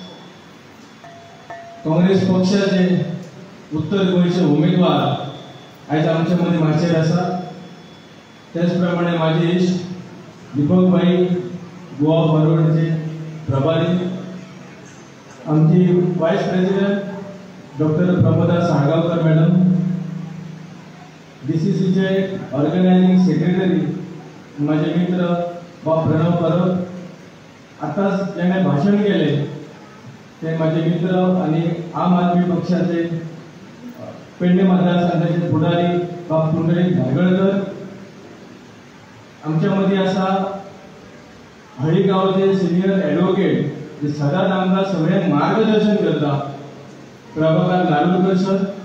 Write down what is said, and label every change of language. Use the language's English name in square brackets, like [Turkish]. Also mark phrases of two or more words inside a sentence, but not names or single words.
[Konkani] काँग्रेस पक्षाचे उत्तर गोंयचे उमेदवार आयज आमच्या मध्ये माचेर आसा त्याच प्रमाणे माझे इश्ट दीपक भाई गोवा फॉरवर्डचे प्रभारी आमची [English] vice president [Konkani] डॉक्टर प्रमोदा साळगावकर मॅडम DCCचे [English] organizing secretary [Konkani] माझे मित्र बा प्रणव परब आताच ज्याने भाषण केले ते माझे मित्र आणि आम आदमी पक्षाचे पेडणे मतदारसंघाचे पुढारी बा पुंडलिक धारगळकर, आमच्यामध्ये असा हळीगावचे [English] senior advocate [Konkani] जे सदाच आमकां सगळ्यांक मार्गदर्शन करता प्रभाकर नारुलकर सर,